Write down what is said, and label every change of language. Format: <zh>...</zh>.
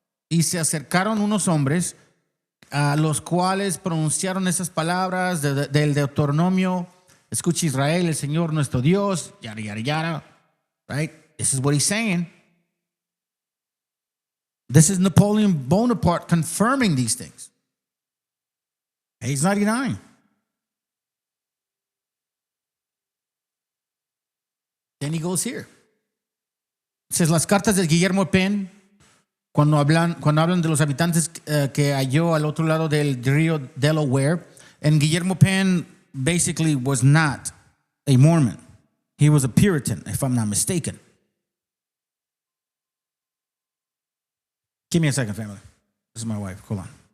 <es>Y se acercaron unos hombres a los cuales pronunciaron esas palabras del Deuteronomio. Escucha Israel, el Señor nuestro Dios, yada, yada, yada.</es> <en>Right? This is what he's saying. This is Napoleon Bonaparte confirming these things. Page 99. Then he goes here. It says,</en> <es>las cartas de Guillermo Penn, cuando hablan de los habitantes que halló al otro lado del río Delaware,</es> <en>and Guillermo Penn basically was not a Mormon. He was a Puritan, if I'm not mistaken. Give me a second, family. This is my wife. Hold on.</en>